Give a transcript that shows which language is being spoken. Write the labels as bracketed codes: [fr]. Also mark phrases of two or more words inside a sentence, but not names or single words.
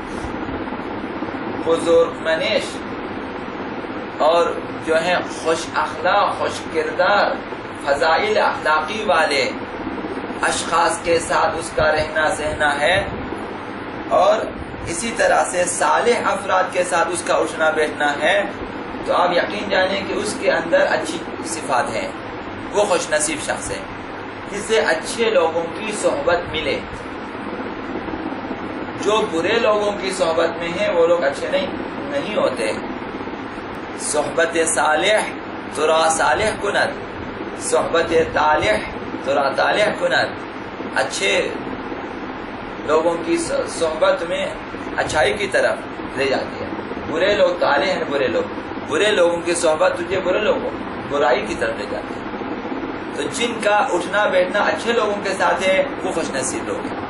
[ur] بزرگ منش اور جو ہیں خوش اخلاق، خوش کردار، فضائل اخلاقی والے اشخاص کے ساتھ اس کا رہنا سہنا ہے، اور اسی طرح سے صالح افراد کے ساتھ اس کا اٹھنا بیٹھنا ہے، تو آپ یقین جانیں کہ اس کے اندر اچھی صفات ہیں. وہ خوش نصیب شخص ہے جسے اچھے لوگوں کی صحبت ملے. جو برے لوگوں کی صحبت میں ہیں وہ لوگ اچھے نہیں ہوتے. [fa] صحبت صالح ترا صالح کند، صحبت طالح ترا طالح کند. [ur] اچھے لوگوں کی صحبت میں اچھائی کی طرف لے جاتی ہے. برے لوگ طالح ہیں، برے لوگوں کی صحبت تجھے برائی کی طرف لے جاتی ہے. تو جن کا اٹھنا بیٹھنا اچھے لوگوں کے ساتھ ہے وہ خوش نصیب لوگ ہیں.